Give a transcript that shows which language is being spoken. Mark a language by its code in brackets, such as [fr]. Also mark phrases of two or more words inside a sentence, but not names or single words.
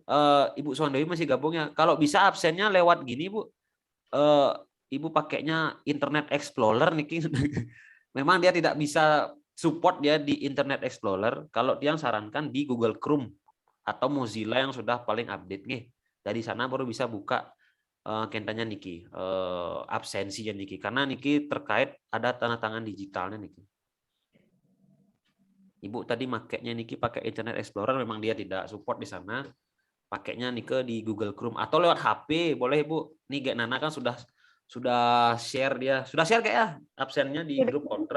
[id] Ibu Swandewi masih gabung ya. Kalau bisa absennya lewat gini, Bu. Ibu pakainya Internet Explorer nih. Memang dia tidak bisa support dia di Internet Explorer. Kalau dia sarankan di Google Chrome atau Mozilla yang sudah paling update nih. Dari sana baru bisa buka kentanya Niki, absensinya Niki. Karena Niki terkait ada tanda tangan digitalnya Niki. Ibu tadi makainya Niki pakai Internet Explorer, memang dia tidak support di sana. Pakainya Niki di Google Chrome atau lewat HP boleh Bu. Nih Nana kan sudah share dia. Sudah share kayak ya absennya di grup kontra.